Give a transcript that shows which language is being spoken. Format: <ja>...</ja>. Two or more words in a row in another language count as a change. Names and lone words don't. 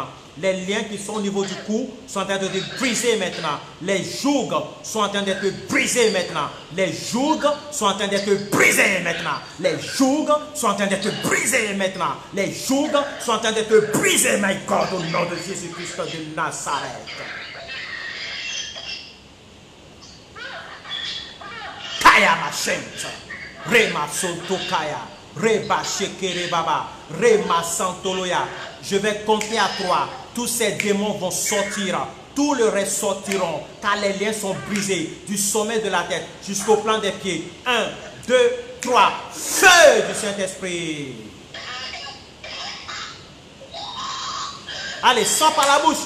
<fr>Les liens qui sont au niveau du cou sont en train d'être brisés maintenant. Les jougs sont en train d'être brisés maintenant. Les jougs sont en train d'être brisés maintenant. Les jougs sont en train d'être brisés maintenant. Les jougs sont en train d'être brisés,</fr> <en>my God,</en> <fr>au nom de Jésus-Christ de Nazareth. Kaya ma shente, Rema Sonto Kaya, Reba Shekere Baba, Rema Santoloya. Je vais compter à 3. Tous ces démons vont sortir. Tous le reste sortiront. Car les liens sont brisés. Du sommet de la tête jusqu'au plan des pieds. 1, 2, 3. Feu du Saint-Esprit. Allez, sors par la bouche.</fr>